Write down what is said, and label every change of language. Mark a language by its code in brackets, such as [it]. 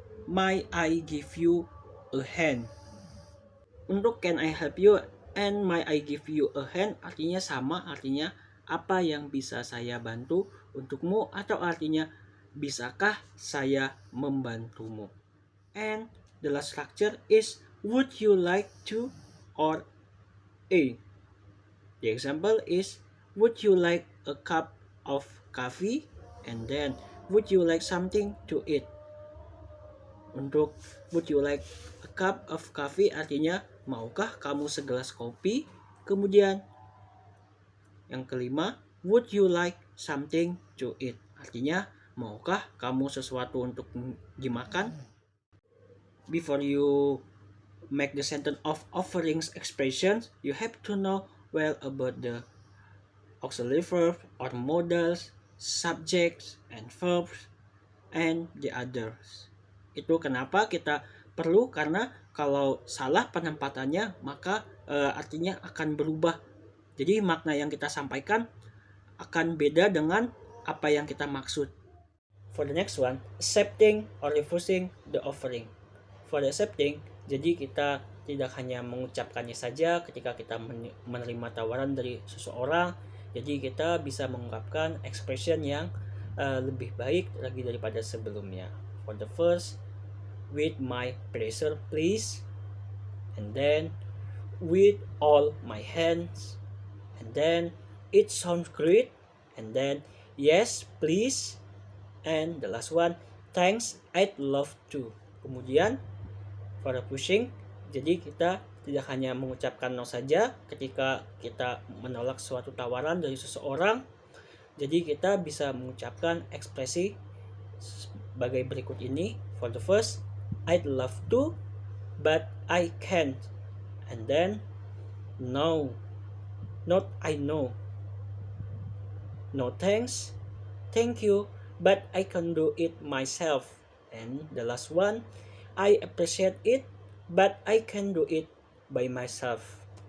[en] May I give you a hand? [id] Untuk [en] can I help you and may I give you a hand [id] artinya sama, artinya apa yang bisa saya bantu untukmu, atau artinya bisakah saya membantumu. [en] And the last structure is would you like to or a. The example is would you like a cup of coffee, and then would you like something to eat. [id] Untuk [en] would you like a cup of coffee [id] artinya maukah kamu segelas kopi. Kemudian yang kelima, [en] would you like something to eat [id] artinya maukah kamu sesuatu untuk dimakan. [en] Before you make the sentence of offerings expressions, you have to know well about the auxiliary verb or modals, subjects, and verbs, and the others. [id] Itu kenapa kita perlu, karena kalau salah penempatannya maka artinya akan berubah. Jadi makna yang kita sampaikan akan beda dengan apa yang kita maksud. [en] For the next one, accepting or refusing the offering. For the accepting, [id] jadi kita tidak hanya mengucapkannya saja ketika kita menerima tawaran dari seseorang, jadi kita bisa mengungkapkan expression yang lebih baik lagi daripada sebelumnya. [en] For the first, with my pleasure please, and then with all my hands, and then it sounds great, and then yes please, and the last one, thanks I'd love to. [id] Kemudian [en] for the pushing, [id] jadi kita tidak hanya mengucapkan no saja ketika kita menolak suatu tawaran dari seseorang, jadi kita bisa mengucapkan ekspresi sebagai berikut ini. [en] For the first, I'd love to but I can't, and then no, not I know, no thanks, thank you but I can do it myself, and the last one, I appreciate it but I can do it by myself.